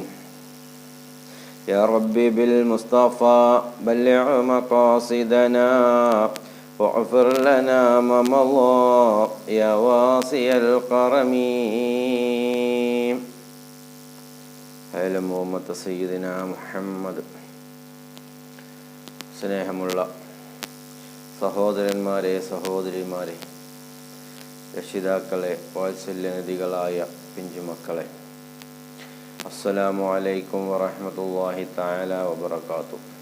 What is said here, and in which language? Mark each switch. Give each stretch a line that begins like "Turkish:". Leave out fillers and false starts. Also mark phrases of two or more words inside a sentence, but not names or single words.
Arabic: يا ربي بالمصطفى بلغ مقاصدنا واغفر لنا ما مضى يا واسع الكرم. على محمد سيدنا محمد.
Malayalam: സ്നേഹമുള്ള സഹോദരന്മാരെ, സഹോദരിമാരെ, രക്ഷിതാക്കളെ, വാത്സല്യനിധികളായ പിഞ്ചുമക്കളെ,
Arabic: السلام عليكم ورحمة الله تعالى وبركاته.